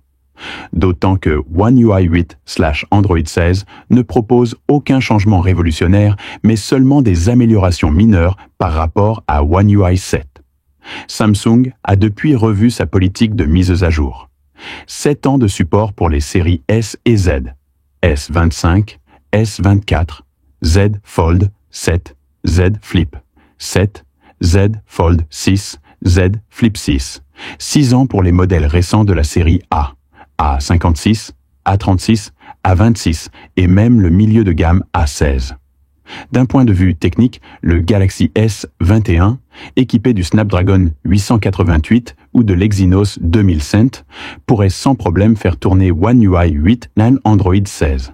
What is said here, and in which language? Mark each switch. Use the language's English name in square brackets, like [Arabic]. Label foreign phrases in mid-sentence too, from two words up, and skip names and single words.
[French] D'autant que One UI 8/Android 16 ne propose aucun changement révolutionnaire, mais seulement des améliorations mineures par rapport à One UI 7. Samsung a depuis revu sa politique de mises à jour. 7 ans de support pour les séries S et Z, S25, S24, Z Fold 7, Z Flip 7, Z Fold 6, Z Flip 6. 6 ans pour les modèles récents de la série A, A56, A36, A26 et même le milieu de gamme A16. D'un point de vue technique, le Galaxy S 21, équipé du Snapdragon 888 ou de l'Exynos 2000 pourrait sans problème faire tourner One UI 8 et Android 16.